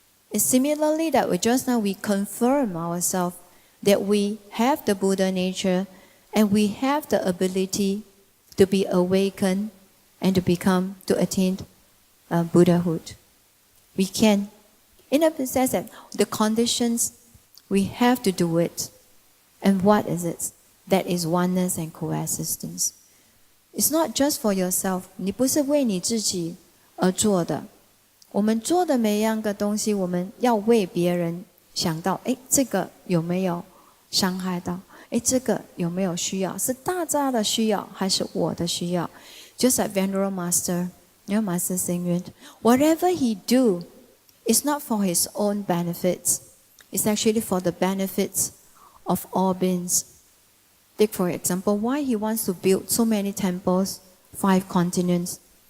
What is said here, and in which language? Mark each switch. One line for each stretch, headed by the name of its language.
English: It's similarly that just now we confirm ourselves that we have the Buddha nature and we have the ability to be awakened and to attain Buddhahood. We can. In a sense that the conditions, we have to do it. And what is it? That is oneness and coexistence. It's not just for yourself.
Chinese: 你不是为你自己而做的。我们做的每一样个东西，我们要为别人想到，这个有没有伤害到？这个有没有需要？是大家的需要，还是我的需要？
English: Just like Venerable Master, Master Xing whatever he do, it's not for his own benefits. It's actually for the benefits of all beings. Take for example, why he wants to build so many temples, 5 continents.